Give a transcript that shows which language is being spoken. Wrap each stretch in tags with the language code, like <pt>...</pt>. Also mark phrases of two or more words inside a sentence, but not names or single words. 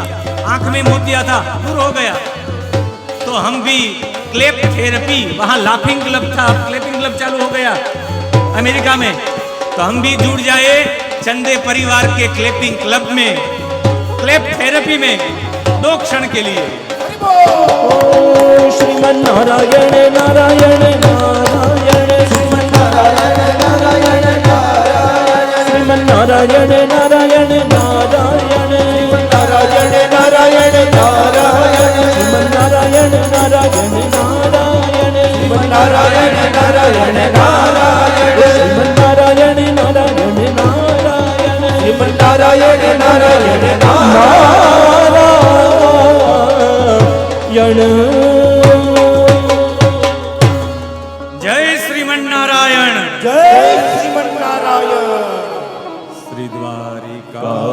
<hi>आंख में मोतिया था, दूर हो गया। तो हम भी</hi> <en>clap therapy,</en> <hi>वहां</hi> <en>laughing club</en> <hi>था,</hi> <en>clapping club</en> <hi>चालू हो गया अमेरिका में, तो हम भी जुड़ जाए चंदे परिवार के</hi> <en>clapping club</en> <hi>में,</hi> <en>clap therapy</en> <hi>में 2 क्षण के लिए। श्रीमन नारायण नारायण नारायण, श्रीमन नारायण नारायण नारायण, श्रीमन नारायण नारायण नारायण, नारायण नारायण नारायण, श्रीमन नारायण नारायण नारायण, श्रीमन नारायण नारायण नारायण, श्रीमन नारायण नारायण नारायण, श्रीमन नारायण नारायण जय श्रीमन नारायण, जय श्रीमन नारायण। श्री द्वारिका</hi>